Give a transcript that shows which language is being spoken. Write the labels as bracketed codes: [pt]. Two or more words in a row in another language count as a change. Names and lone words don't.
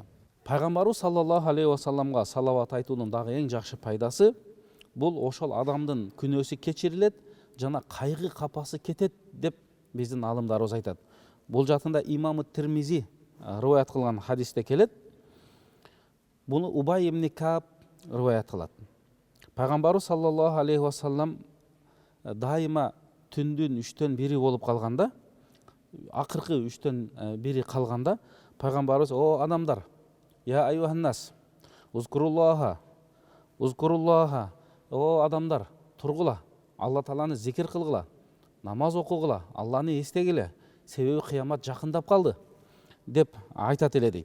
[ky] Пайгамбарыбыз [ar] صلى الله عليه وسلم [ky] салават айтуунун дагы эң жакшы пайдасы бул ошол адамдын күнөөсү кечирилет, жана кайгы капасы кетет деп биздин алымдарыбыз айтат. Бул жатында имамы Тирмизи рываят кылган хадисте келет. Буну Убай ибн Кааб рываят кылат. Пайгамбарыбыз [ar] صلى الله عليه وسلم [ky] дайыма түндүн 3төн 1 болуп калганда, акыркы 3төн 1 калганда, пайгамбарыбыз: "О адамдар, [ar] يا أيها الناس اذكروا الله, [ky] о адамдар, тургула, Алла Тааланы зикир кылгыла, намаз окугула, Алланы эстегиле, себеби кыямат жакындап калды" деп айтат эле дейт.